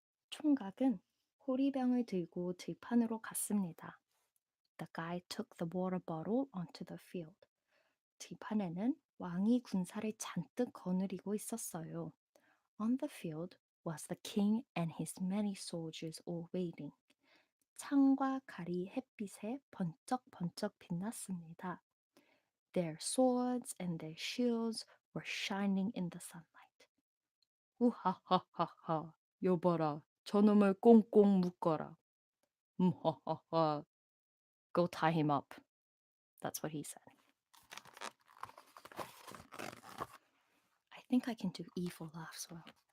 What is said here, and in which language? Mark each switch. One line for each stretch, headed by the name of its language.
Korean: 총각은 호리병을 들고 들판으로 갔습니다.
English: The guy took the water bottle onto the field.
Korean: 들판에는 왕이 군사를 잔뜩 거느리고 있었어요.
English: On the field was the king and his many soldiers all waiting.
Korean: 창과 갈이 햇빛에 번쩍번쩍 빛났습니다.
English: Their swords and their shields were shining in the sunlight.
Korean: 우하하하하, 여봐라, 저놈을 꽁꽁 묶어라.
English: 하하하, go tie him up. That's what he said. I think I can do evil laughs well.